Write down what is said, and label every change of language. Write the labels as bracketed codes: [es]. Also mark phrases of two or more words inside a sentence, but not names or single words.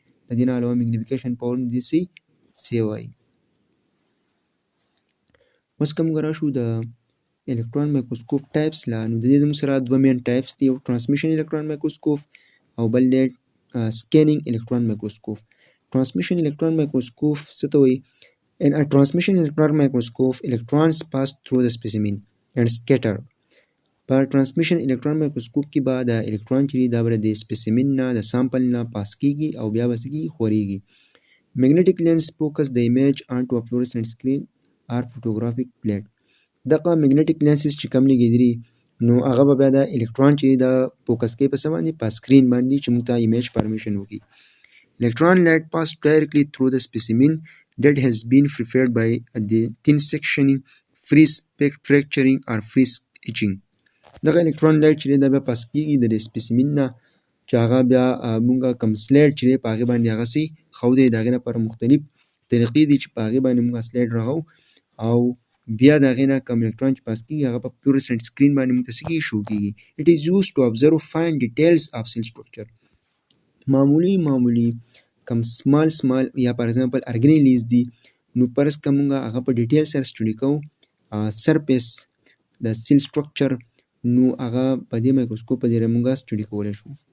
[ps] د دې نه علاوه [en] magnification power [ps] هم د دې څه سیوا وي. اوس که موږ راشو د [en] electron microscope types [ps] لا نو د دې زموږ سره دوه [en] main types [ps] دي. یو [en] transmission electron microscope [ps] او بل دی [en] scanning electron microscope. transmission electron microscope [ps] څه ته وایي؟ [en] In a transmission electron microscope, electrons pass through the specimen and scatter. [ps] په [en] transmission electron microscope [ps] کې به د الکترون چې دی دا به د سپیسیمن نه د سامپل نه پاس کېږي او بیا به څه کېږي خورېږي. [en] Magnetic lens focus the image onto a fluorescent screen or photographic plate. [ps] دغه [en] magnetic lenses [ps] چې کوم لګېدلي نو هغه به بیا د الکترون چې د فوکس کوي په څه باندې په سکرین باندې چې موږ ته [en] image formation [ps] وکړي. [en] Electron light pass directly through the specimen that has been prepared by the thin sectioning, free fracturing or free etching. [ps] دغه [en] electron light [ps] چې دا بیا پاس کېږي د دې سپیسیمن نه چې هغه بیا موږ کوم سلایډ چې دی په هغې باندې هغه څه ښودی. د هغې لپاره مختلف طریقې دي چې په هغې باندې موږ سلایډ رغو او بیا د هغې نه کوم الکترون چې پاس کېږي هغه په [en] fluorescent screen [ps] باندې موږ ته څه کېږي شو کېږي. [en] It is used to observe fine details of cell structure. [ps] معمولي کوم سمال یا [en] per example organelles [ps] دي نو فرض که موږ هغه په ډیټیل سره سټډي کوو سرفیس د [en] cell structure [ps] نو هغه په دې مایکروسکوپ په ذریعه موږ سټډي کولی شو.